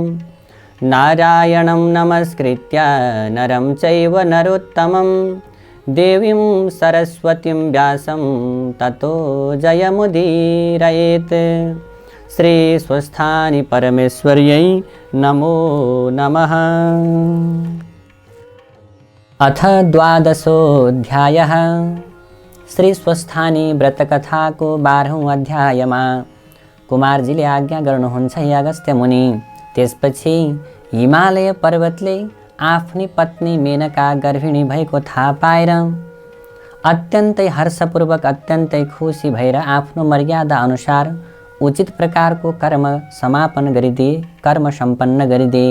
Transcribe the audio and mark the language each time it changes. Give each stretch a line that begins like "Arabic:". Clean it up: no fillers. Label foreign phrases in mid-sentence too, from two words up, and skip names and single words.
Sanskrit: नारायणं नमस्कृत्य नरं चैव नरोत्तमं देवीं सरस्वतीं व्यासं ततो जयमुदीरयेत्। श्री स्वस्थानि परमेश्वर्यै नमो नमः। अथ द्वादशोऽध्यायः।
Nepali: श्री स्वस्थानी व्रतकथाको 12औं अध्यायमा कुमारजीले आज्ञा गर्नुहुन्छ, हे अगस्त्य मुनि। त्यसपछि हिमालय पर्वतले आफ्नी पत्नी मेनका गर्भिणी भएको थाहा पाएर अत्यन्तै हर्षपूर्वक अत्यन्तै खुसी भएर आफ्नो मर्यादा अनुसार उचित प्रकारको कर्म समापन गरिदिए, कर्म सम्पन्न गरिदिए।